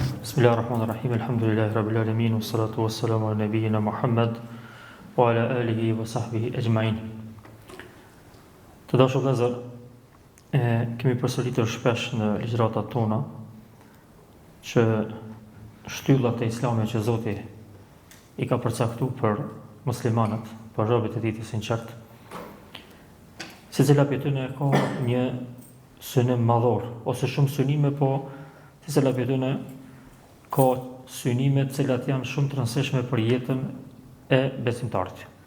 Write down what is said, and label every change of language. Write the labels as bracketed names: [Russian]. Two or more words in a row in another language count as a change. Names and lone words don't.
[Arabic] بسم الله الرحمن الرحيم. الحمد لله رب العالمين والصلاة والسلام على نبينا محمد وعلى آله وصحبه أجمعين. [Albanian] Të dashur vëllezër, kemi përsëritur shpesh në ligjëratat tona që shtyllat e Islamit që Zoti i ka përcaktuar për muslimanët, për robët e tij të sinqert, secila prej tyre ka një synim madhor ose shumë synime, po secila prej tyre ka synime të cilat janë shumë të rëndësishme për jetën e besimtarit.